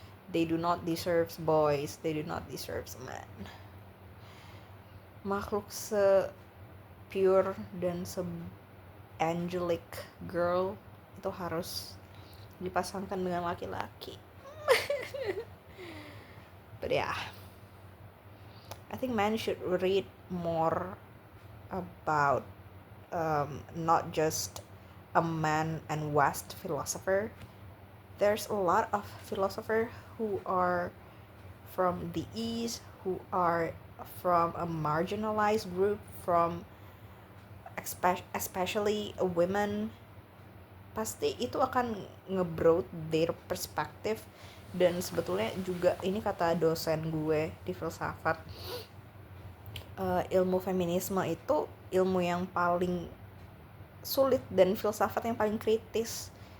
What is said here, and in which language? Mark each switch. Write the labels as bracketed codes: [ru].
[en] They do not deserve boys, they do not deserve men. [id] Makhluk se-pure dan se- [en] angelic girl [id] itu harus dipasangkan dengan laki-laki. [en] But yeah, I think men should read more about not just a man and West philosopher. There's a lot of philosophers who are from the East, who are from a marginalized group, from especially women. [id] Pasti itu akan nge-broad [en] their perspective. [id] Dan sebetulnya juga ini kata dosen gue di filsafat, ilmu feminisme itu ilmu yang paling sulit dan filsafat yang paling kritis.